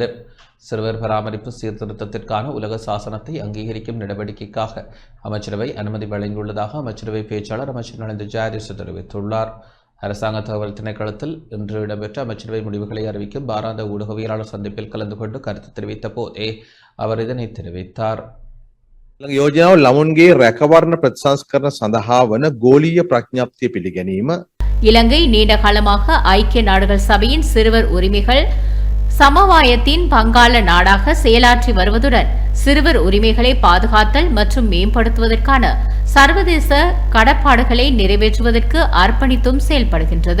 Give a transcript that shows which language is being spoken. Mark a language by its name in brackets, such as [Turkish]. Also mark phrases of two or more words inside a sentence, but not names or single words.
[Tamil] சிறுவர் பராமரிப்பு சீர்திருத்தத்திற்கான உலக சாசனத்தை அங்கீகரிக்கும் நடவடிக்கைக்காக அமைச்சரவை அனுமதி வழங்கியுள்ளதாக அமைச்சரவை பேச்சாளர் அமைச்சர் நலிந்த ஜெயதீச தெரிவித்துள்ளார். அரசாங்க தகவல் திணைக்களத்தில் இன்று இடம்பெற்ற அமைச்சரவை முடிவுகளை அறிவிக்கும் வாராந்த ஊடகவியலாளர் சந்திப்பில் கலந்து கொண்டு கருத்து தெரிவித்த போதே அவர் இதனை தெரிவித்தார். [Sinhala] යෝජනාව ළමුන්ගේ රැකවරණ ප්‍රතිසංස්කරණ සඳහා වන ගෝලීය ප්‍රඥාප්තිය පිළිගැනීම [Tamil] இலங்கை நீண்ட காலமாக ஐக்கிய நாடுகள் சபையின் சிறுவர் உரிமைகள் சமவாயத்தின் பங்காள நாடாக செயலாற்றி வருவதுடன் சிறுவர் உரிமைகளை பாதுகாத்தல் மற்றும் மேம்படுத்துவதற்கான சர்வதேச கடப்பாடுகளை நிறைவேற்றுவதற்கு அர்ப்பணித்தும் செயல்படுகின்றது.